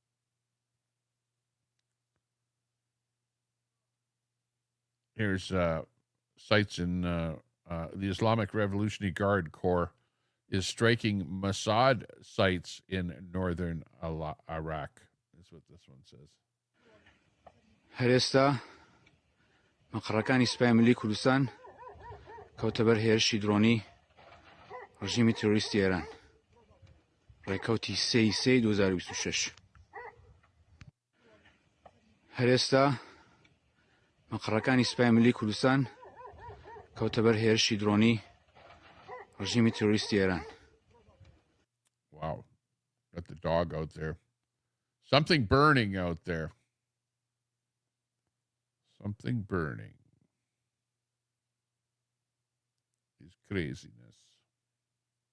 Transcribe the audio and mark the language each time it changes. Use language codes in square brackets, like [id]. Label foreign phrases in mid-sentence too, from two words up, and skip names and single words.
[en] Here's sites in the Islamic Revolutionary Guard Corps is striking Mossad sites in northern Iraq. That's what this one says. [ckb] هرستا مقرقانی سپای ملی کوردستان کەوتەبەر هێرشی درۆنی ڕژیمی تروریستی ئێران ڕێکەوتی 3/3/2026 هەرێستا مقرەکانی سپای ملی کوردستان کەوتەبەر هێرشی درۆنی ڕژیمی تروریستی ئێران. [en] Wow. Got the dog out there. Something burning out there. Something burning. His craziness.